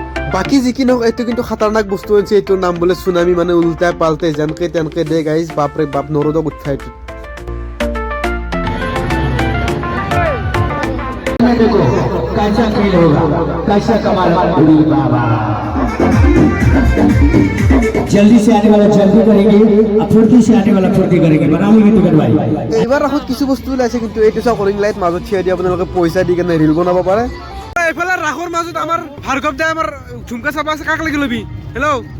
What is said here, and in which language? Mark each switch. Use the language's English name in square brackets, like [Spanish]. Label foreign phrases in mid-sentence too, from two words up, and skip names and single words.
[Assamese] বাকী যি কি নহওক এইটো কিন্তু খাতাৰনাক বস্তু হৈছে এইটোৰ নাম বোলে চুনামি মানে উল্টাই পাল্টে যেনকে তেনেকে দে গাইজ বাপৰে বাপ নৰদক উঠাই এইটো [Hindi] देखो कैसा खेल होगा कैसा कमाल अरे बाबा जल्दी से आने वाला जल्दी करेंगे और फुर्ती से आने वाला फुर्ती करेंगे बनाओगे टिकट भाई [Assamese] এইবাৰ ৰাসত কিছু বস্তু ওলাইছে কিন্তু এইটো চাওক ৰিং লাইট মাজত থিয়াই দি আপোনালোকে পইচা দি কেনে ৰিল বনাব পাৰে এইফালে ৰাসৰ মাজত আমাৰ ভাৰ্গৱ দাই আমাৰ ঝুমকা চাবা আছে কাক লাগি লবি হেল্ল'